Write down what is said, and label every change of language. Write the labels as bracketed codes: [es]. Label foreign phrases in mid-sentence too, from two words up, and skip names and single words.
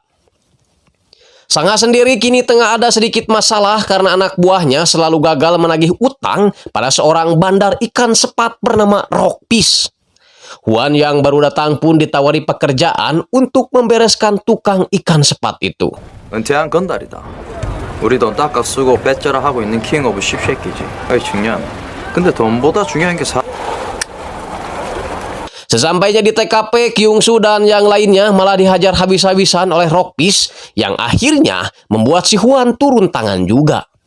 [id] Sang-ha sendiri kini tengah ada sedikit masalah karena anak buahnya selalu gagal menagih utang pada seorang bandar ikan sepat bernama Rockpiece. Hwan yang baru datang pun ditawari pekerjaan untuk membereskan tukang ikan sepat itu. [ko] 은퇴한 건달이다. 우리 돈 닦아 쓰고 빼짜라 하고 있는 킹 오브 씹새끼지. 아이 중요한. 근데 돈보다 중요한 게 [id] Sesampainya di TKP, Kyung Soo dan yang lainnya malah dihajar habis-habisan oleh Rockpiece yang akhirnya membuat si Hwan turun tangan juga.